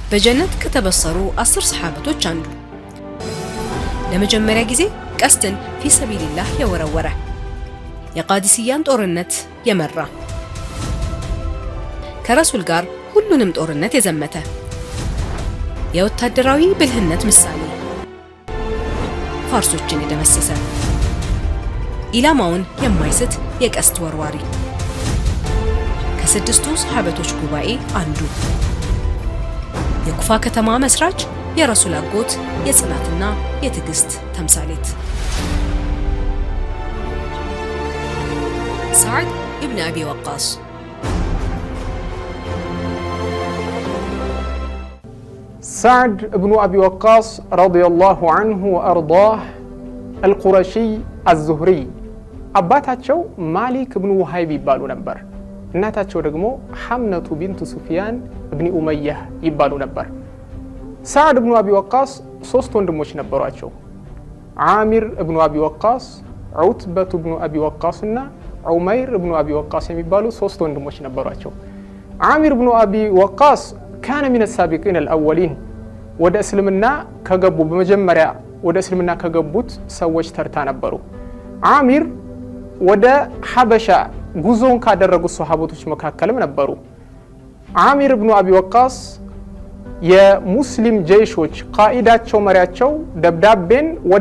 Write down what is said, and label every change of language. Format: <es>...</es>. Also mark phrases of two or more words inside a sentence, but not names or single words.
<am>በጀነት ከተበሰሩ 10 ሰሃበቶች አንዱ ለመጀመሪያ ጊዜ ቀስትን</am> <ar>في سبيل الله</ar> <am>የወረወረ የቃዲሲያን ጦርነት የመራ ከረሱል ጋር ሁሉንም ጦርነት የዘመተ የወታደራዊ ብልህነት ምሳሌ ፋርሶችን የደመሰሰ ኢላማውን የማይስት የቀስት ወርዋሪ ከስድስቱ ሰሃበቶች ጉባኤ አንዱ የኩፋ ከተማ መስራች የረሱል አጎት የጽናትና የትግስት ተምሳሌት سعد ابن أبي وقاص</am> <ar>سعد ابن أبي وقاص رضي الله عنه وأرضاه القرشي الزهري</ar> <am>አባታቸው ማሊክ ኢብኑ ወሃይብ ይባሉ ነበር እናታቸው ደግሞ ሐምነቱ ቢንቱ ሱፊያን ኢብኑ ኡመይህ ይባሉ ነበር ሳዕድ ኢብኑ አቢ ወቃስ ሶስት ወንድሞች ነበሯቸው ዓሚር ኢብኑ አቢ ወቃስ ዑትበቱ ኢብኑ አቢ ወቃስ እና ዑመይር ኢብኑ አቢ ወቃስ የሚባሉ ሶስት ወንድሞች ነበሯቸው ዓሚር ኢብኑ አቢ ወቃስ</am> <ar>كان من السابقين الأولين</ar> <am>ወደ እስልምና ከገቡ በመጀመሪያ ወደ እስልምና ከገቡት ሰዎች ተርታ ነበሩ ዓሚር ወደ ሐበሻ ጉዞን ካደረጉት ሱሐቦች መካከልም ነበሩ ዓሚር ኢብኑ አቢ ወቃስ የሙስሊም ጀይሾች ቃኢዳቸው መሪያቸው ደብዳቤን ወደ</am>